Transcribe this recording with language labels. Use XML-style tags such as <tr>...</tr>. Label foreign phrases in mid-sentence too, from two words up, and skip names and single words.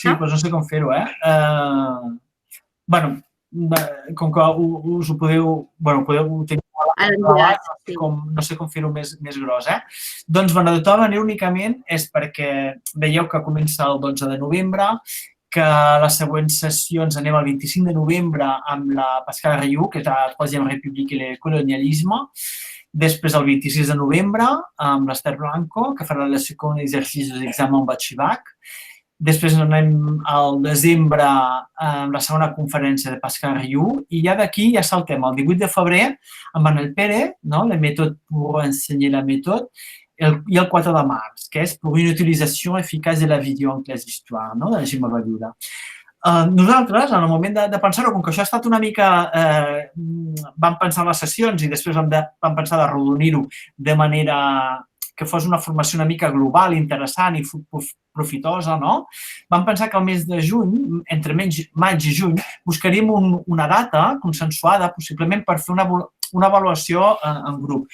<ca>Sí, doncs no sé com fer-ho, Bé, com que us ho podeu tenir no sé com fer-ho més gros, Doncs, de tota manera, únicament és perquè veieu que comença el 12 de novembre, que les següents sessions anem el 25 de novembre amb la Pascal Riu, que és</ca> <fr>la Troisième République et le colonialisme,</fr> <ca>després el 26 de novembre amb l'Ester Blanco, que farà el segon exercici d'examen Batxibac. Després anem al desembre amb la segona conferència de Pascal Riu i ja d'aquí ja saltem el 18 de febrer amb Manel Pérez,</ca> <fr>les méthodes pour enseigner la méthode,</fr> <ca>i el 4 de març, que és</ca> <fr>pour une utilisation efficace de la vidéo en classe d'histoire,</fr> <ca>de la Gemma Belluda. Nosaltres, en el moment de pensar-ho, com que això ha estat una mica... Vam pensar en les sessions i després vam pensar d'arrodonir-ho de manera que fos una formació una mica global, interessant i profitosa, Vam pensar que al mes de juny, entre maig i juny, buscaríem una data consensuada, possiblement per fer una avaluació en grup.</ca>